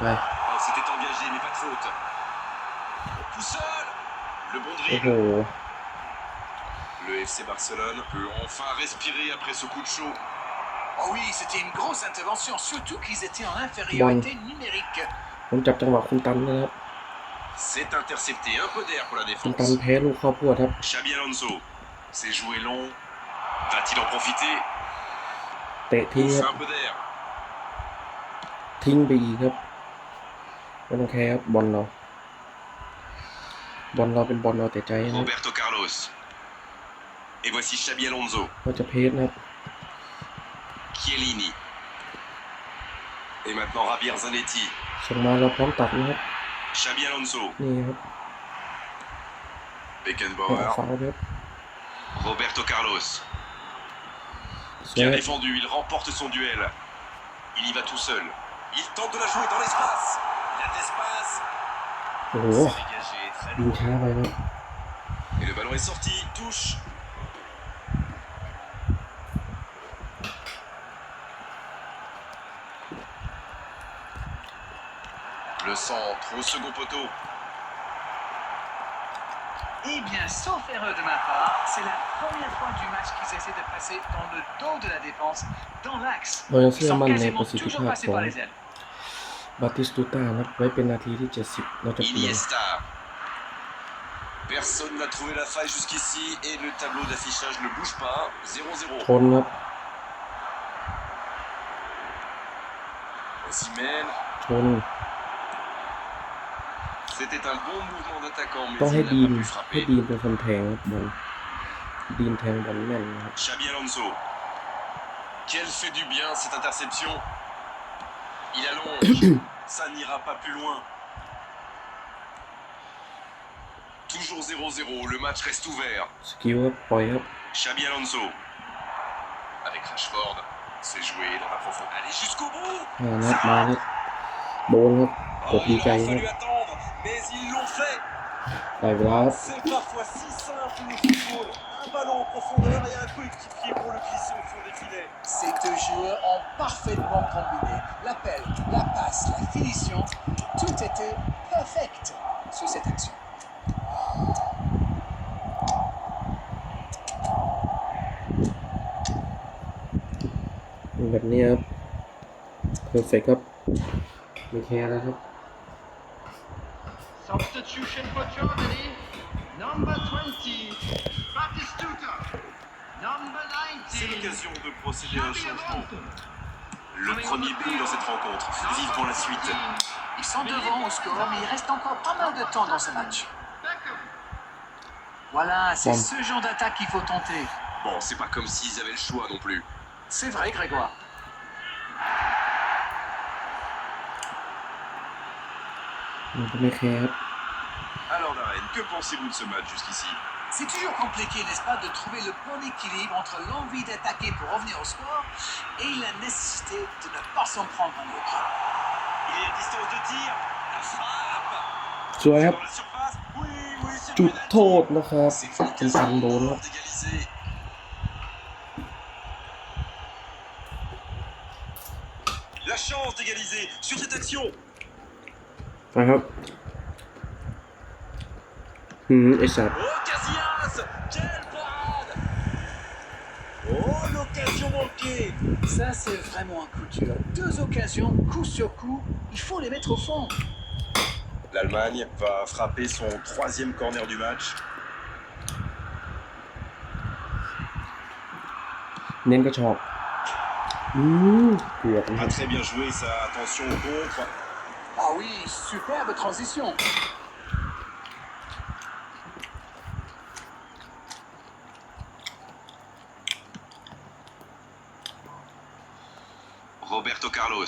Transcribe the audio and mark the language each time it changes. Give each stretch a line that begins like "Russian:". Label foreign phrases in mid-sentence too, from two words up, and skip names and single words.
French: Oh, c'était engagé, mais pas de faute. Tout seul. Le bon
Thai: โอ้โห
French: dribble. Le FC Barcelone peut enfin respirer après ce coup de chaud. Oh oui, c'était une grosse intervention, surtout qu'ils étaient en infériorité numérique.
Thai: ผมจับจังหวะคุณตันนะครับ
French: C'est intercepté, un peu d'air pour la
Thai: คุณตัน
French: défense.
Thai: แพ้ลูกข้าวโพดครับ
French: Xabi Alonso. C'est joué long. Va-t-il en profiter?
Thai: เตะทิ้ง
French: Ouf,
Thai: ครับ
French: un peu d'air.
Thai: ทิ้งไปอีกครับไม่ต้องแคร์ครับบอลเราเป็นบอลเราแต่ใจนะครับ
French: Roberto Carlos. Et voici Xabi Alonso.
Thai: ก็จะเพสนะครับ
French: Chiellini. Et maintenant Javier Zanetti.
Thai: ส่งมาเราพร้อมตัดนะครับ
French: Xabi Alonso.
Thai: นี่ครับให้
French: Beckenbauer.
Thai: ฟาวล์ครับ
French: Roberto Carlos.
Thai: สวย
French: Bien défendu, il remporte son duel. Il y va tout seul. Il tente de la jouer dans l'espace. Il a de l'espace.
Thai: โอ้โห
French: C'est dégagé, très
Thai: ยิง
French: lourd.
Thai: ช้าไปครับ
French: Et le ballon est sorti. Touche. Le centre au second poteau. Eh bien, sauf erreur de ma part, c'est la première fois du match qu'ils essaient de passer dans le dos de la défense, dans l'axe.
Thai: เรายัง
French: Ils
Thai: เชื่อ
French: sont
Thai: มั่นใน
French: quasiment
Thai: ประสิทธิ
French: toujours
Thai: ภาพ
French: passés
Thai: ของ
French: par les ailes.
Thai: บาติสตูต้านะครับไว้เป็นนาทีที่ 70 เราจะเปลี่ยน
French: Iniesta. Personne n'a trouvé la faille jusqu'ici et le tableau d'affichage ne bouge pas. 0-0.
Thai: ชนครับ
French: Osimhen.
Thai: ชน
French: C'était un bon mouvement d'attaquant, mais
Thai: ต้องให้
French: il
Thai: ดี
French: n'a
Thai: น
French: pas pu
Thai: ให้
French: frapper.
Thai: ดีนเป็นคนแทงครับบอลดีนแทงบอลแม่นนะครับ
French: Xabi Alonso. Quelle fait du bien cette interception. Il allonge. Ça n'ira pas plus loin. Toujours 0-0. Le match reste ouvert.
Thai: สกิลครับปล่อยครับ
French: Xabi Alonso. Avec Rashford. C'est joué dans la profondeur. Allez jusqu'au bout.
Thai: นัดมาครับโดนครับก
French: Oh,
Thai: ดดี
French: il
Thai: ใจ
French: aura
Thai: ครับ
French: fallu attendre, mais ils l'ont fait.
Thai: ได้เวลาครับ
French: C'est parfois si simple le football. Un ballon en profondeur et un coéquipier pour le glisser au fond des filets. Ces deux joueurs ont parfaitement combiné. L'appel, la passe, la finition, tout était perfect sur cette action.
Thai: แบบนี้ครับเพอร์เฟกครับไม่แคร์แล้วครับ
English: Substitution for Germany, number 20, Batistuta. Number
French: C'est
English: 19,
French: l'occasion de procéder à un
English: Xabi
French: changement.
English: Alonso.
French: Le premier but dans cette rencontre. Vivement la suite. Ils sont devant au score, mais il reste encore pas mal de temps dans ce match. Beckham. Voilà, c'est Bon. ce genre d'attaque qu'il faut tenter. Bon, c'est pas comme s'ils avaient le choix non plus. C'est vrai, Grégoire.
Thai: มันก็ไม่แคร์ครับ
French: Alors Darren, que pensez-vous de ce match jusqu'ici? C'est toujours compliqué, n'est-ce pas, de trouver le bon équilibre entre l'envie d'attaquer pour revenir au score et la nécessité de ne pas s'en prendre un autre. Il est à distance de tir. La frappe.
Thai: สวยครับ
French: Dans la surface. Oui, oui, c'est
Thai: จุด
French: penalty.
Thai: โทษนะครับ
French: C'est
Thai: คุณตัน
French: quasiment
Thai: โดนค
French: mort
Thai: รับ
French: d'égaliser. La chance d'égaliser sur cette action.
Thai: นะครับไอสัตว์
French: Oh, Casillas. Quelle parade. Oh, l'occasion manquée. Ça, c'est vraiment un coup dur. Deux occasions, coup sur coup, il faut les mettre au fond. L'Allemagne va frapper son 3e corner du match.
Thai: เน้นกระชอกเกือบนะค
French: A
Thai: รับ
French: très bien joué sa attention au contre. Ah oui, superbe transition. Roberto Carlos.